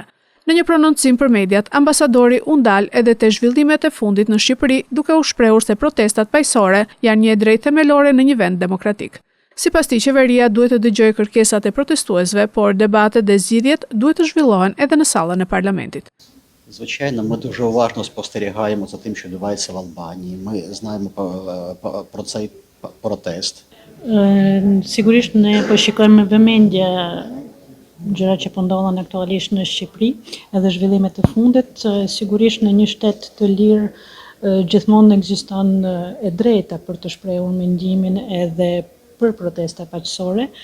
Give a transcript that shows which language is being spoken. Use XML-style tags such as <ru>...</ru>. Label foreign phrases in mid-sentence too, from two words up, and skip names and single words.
<sq>Në një prononcim për mediat, ambasadori u ndal edhe te zhvillimet e fundit në Shqipëri, duke u shprehur se protestat paqësore janë një drejtë themelore në një vend demokratik. Sipas tij, qeveria duhet të dëgjojë kërkesat e protestuesve, por debatet dhe zgjidhjet duhet të zhvillohen edhe në sallën e parlamentit.</sq> <uk>Звичайно, ми дуже уважно спостерігаємо за тим, що відбувається в Албанії. Ми знаємо про цей протест.</uk> <sq>Sigurisht ne po shikojmë me vëmendje gjëra që po ndodhen aktualisht në Shqipëri, edhe zhvillimet e fundit. Sigurisht në një shtet të lirë gjithmonë ekziston e drejta për të shprehur mendimin edhe për protesta paqësore.</sq>